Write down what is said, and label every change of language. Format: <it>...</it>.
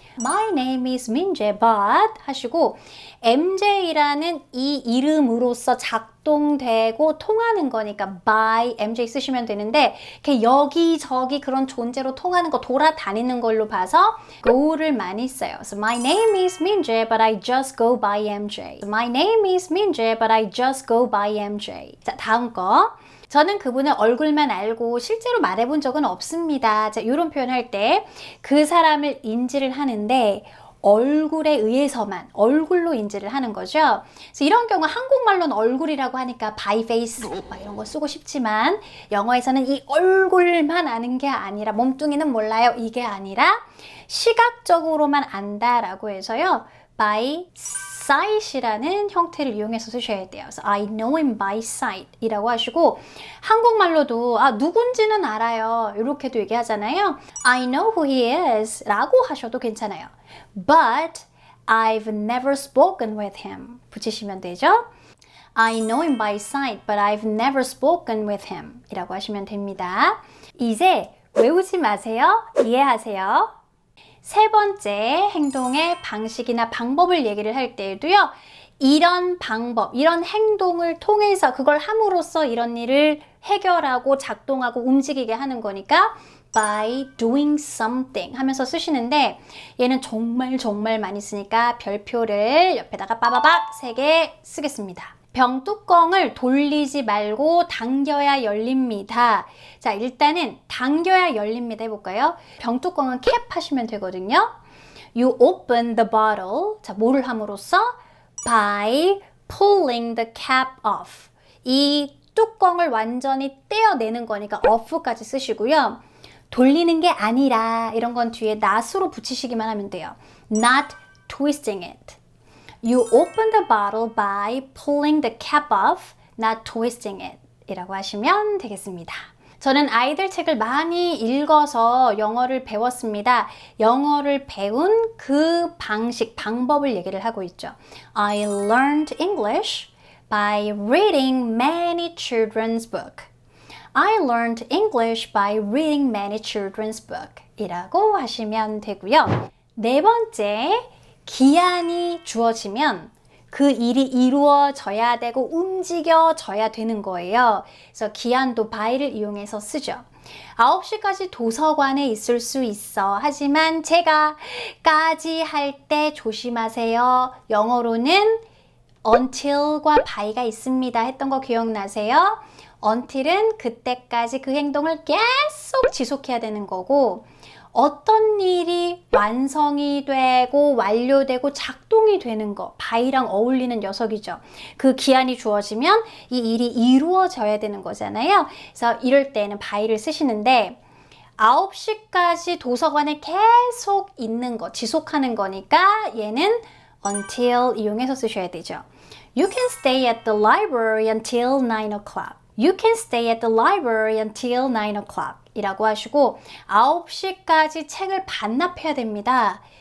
<en>My name is 민재, but</en> <ko>하시고 MJ라는 이 이름으로서 작동되고 통하는 거니까 by MJ 쓰시면 되는데 이렇게 여기저기 그런 존재로 통하는 거 돌아다니는 걸로 봐서 go를 많이 써요.</ko> <en>So my name is 민재, but I just go by MJ. My name is 민재, but I just go by MJ.</en> <ko>자, 다음 거. 저는 그분을 얼굴만 알고 실제로 말해본 적은 없습니다. 자, 이런 표현할 때 그 사람을 인지를 하는데 얼굴에 의해서만 얼굴로 인지를 하는 거죠. 그래서 이런 경우 한국말로는 얼굴이라고 하니까 by face 막 이런 거 쓰고 싶지만 영어에서는 이 얼굴만 아는 게 아니라 몸뚱이는 몰라요. 이게 아니라 시각적으로만 안다라고 해서요. by sight이라는 형태를 이용해서 쓰셔야 돼요. 그래서</ko> <en>I know him by sight</en> <ko>이라고 하시고 한국말로도 누군지는 알아요. 이렇게도 얘기하잖아요.</ko> <en>I know who he is</en> <ko>라고 하셔도 괜찮아요.</ko> <en>But I've never spoken with him</en> <ko>붙이시면 되죠.</ko> <en>I know him by sight, but I've never spoken with him</en> <ko>이라고 하시면 됩니다. 이제 외우지 마세요. 이해하세요. 세 번째 행동의 방식이나 방법을 얘기를 할 때에도요. 이런 방법, 이런 행동을 통해서 그걸 함으로써 이런 일을 해결하고 작동하고 움직이게 하는 거니까 by doing something 하면서 쓰시는데 얘는 정말 많이 쓰니까 별표를 옆에다가 빠바박 3개 쓰겠습니다. 병뚜껑을 돌리지 말고 당겨야 열립니다. 자, 일단은 당겨야 열립니다 해볼까요? 병뚜껑은 캡 하시면 되거든요.</ko> <en>You open the bottle.</en> <ko>자, 뭐를 함으로써?</ko> <en>By pulling the cap off.</en> <ko>이 뚜껑을 완전히 떼어내는 거니까 off까지 쓰시고요. 돌리는 게 아니라 이런 건 뒤에 not으로 붙이시기만 하면 돼요.</ko> <en>Not twisting it. You open the bottle by pulling the cap off, not twisting it</en> <ko>이라고 하시면 되겠습니다. 저는 아이들 책을 많이 읽어서 영어를 배웠습니다. 영어를 배운 그 방식, 방법을 얘기를 하고 있죠.</ko> <en>I learned English by reading many children's book. I learned English by reading many children's book</en> <ko>이라고 하시면 되고요. 네 번째, 기한이 주어지면 그 일이 이루어져야 되고 움직여져야 되는 거예요. 그래서 기한도 by를 이용해서 쓰죠. 9시까지 도서관에 있을 수 있어. 하지만 제가 까지 할 때 조심하세요. 영어로는 until과 by가 있습니다 했던 거 기억나세요? until은 그때까지 그 행동을 계속 지속해야 되는 거고 어떤 일이 완성이 되고 완료되고 작동이 되는 거 by랑 어울리는 녀석이죠. 그 기한이 주어지면 이 일이 이루어져야 되는 거잖아요. 그래서 이럴 때는 by를 쓰시는데 9시까지 도서관에 계속 있는 거, 지속하는 거니까 얘는 until 이용해서 쓰셔야 되죠.</ko> <en>You can stay at the library until 9 o'clock. You can stay at the library until 9 o'clock</en> <ko>이라고 하시고 9시까지 책을 반납해야 됩니다.</ko>